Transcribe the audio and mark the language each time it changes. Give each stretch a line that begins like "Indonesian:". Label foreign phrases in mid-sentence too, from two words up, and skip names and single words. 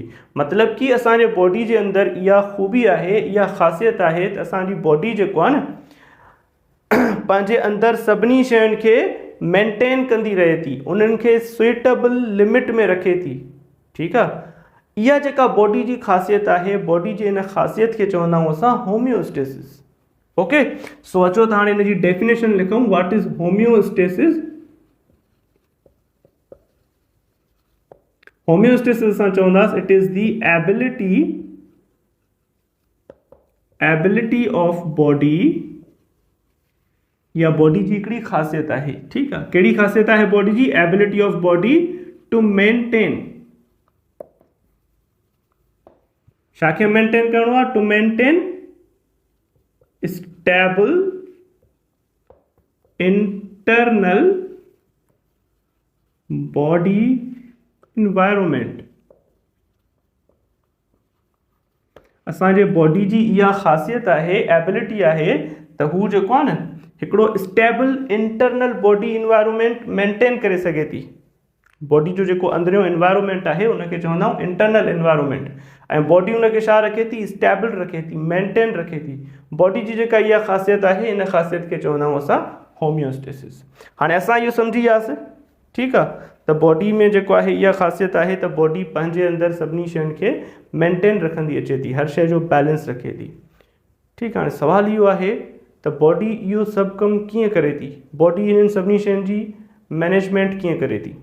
Sindhi: मतिलबु कि असांजे बॉडी जे अंदरि इहा ख़ूबी आहे, इहा ख़ासियत आहे त असांजी बॉडी जेको आहे न पंहिंजे अंदरि सभिनी शयुनि खे मेंटेन कंदी रहे थी, उन्हनि खे
English: suitable limit
Sindhi: में रखे थी। ठीकु आहे। इहा जेका बॉडी जी ख़ासियत आहे, बॉडी जी इन ख़ासियत खे चवंदा आहियूं असां होम्योस्टेसिस। ओके, सो अचो त हाणे हिन जी डेफिनेशन लिखूं,
English: what is homeostasis.
Sindhi: होम्योस्टेसिस असां चवंदासीं
English: it is the ability of body,
Sindhi: या बॉडी जी हिकिड़ी ख़ासियत आहे। ठीकु आहे। कहिड़ी ख़ासियत आहे बॉडी जी,
English: ability of body to maintain,
Sindhi: छा खे मेंटेन करणो आहे,
English: to maintain stable internal body environment.
Sindhi: असांजे बॉडी जी इहा ख़ासियत आहे, एबिलिटी आहे त हू जेको आहे न हिकिड़ो
English: stable internal body environment maintain
Sindhi: करे सघे थी। बॉडी जो जेको अंदरियों इन्वायरमेंट आहे उनखे चवंदा आहियूं
English: internal environment,
Sindhi: ऐं बॉडी उनखे छा रखे थी, स्टेबल रखे थी, मेंटेन रखे थी। बॉडी जी जेका इहा ख़ासियत आहे, इन ख़ासियत खे चवंदा आहियूं असां होम्योस्टेसिस। हाणे असां इहो सम्झी वियासीं। ठीकु आहे। त बॉडी में जेको आहे इहा ख़ासियत आहे त बॉडी पंहिंजे अंदरि सभिनी शयुनि खे मेंटेन रखंदी अचे थी, हर शइ जो बैलेंस रखे थी। ठीकु आहे। हाणे सुवालु इहो आहे त बॉडी इहो सभु कमु कीअं करे थी, बॉडी हिननि सभिनी शयुनि जी मैनेजमेंट कीअं करे थी।